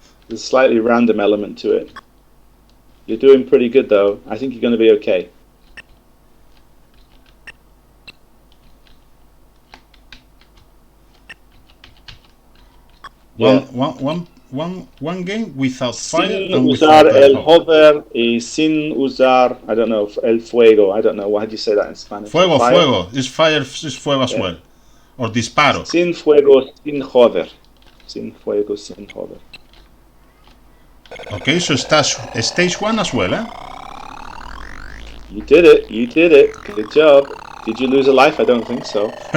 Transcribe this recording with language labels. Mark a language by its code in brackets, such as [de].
[en] There's a slightly random element to it. You're doing pretty good though. I think you're going to be okay. One game without fire and [es] usar [en] without [es] el hover y sin usar, [en] I don't know, [es] el fuego. [en] I don't know. Why do you say that in Spanish? Fuego. Is fire, is fuego as well. [es] Or disparo. Sin fuego, sin hover. Sin fuego, sin hover. [en] Okay, so stage 1 as well, eh? You did it. Good job. Did you lose a life? I don't think so.